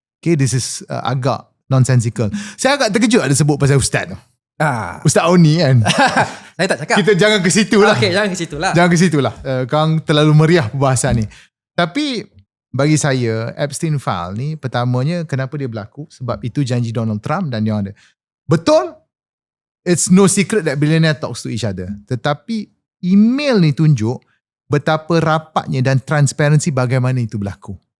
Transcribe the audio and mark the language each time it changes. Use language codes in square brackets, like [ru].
[en] Okay, this is agak nonsensical. [ms] Saya agak terkejut ada sebut pasal Ustaz tu. Ustaz Oni kan. Saya tak cakap. Kita jangan ke situ lah. Okay, jangan ke situ lah. Jangan ke situ lah. Korang terlalu meriah perbahasan ni. Tapi bagi saya, Epstein file ni pertamanya kenapa dia berlaku? Sebab itu janji Donald Trump dan yang ada. [en] Betul, it's no secret that billionaire talks to each other. [ms] Tetapi email ni tunjuk betapa rapatnya dan transparansi bagaimana itu berlaku.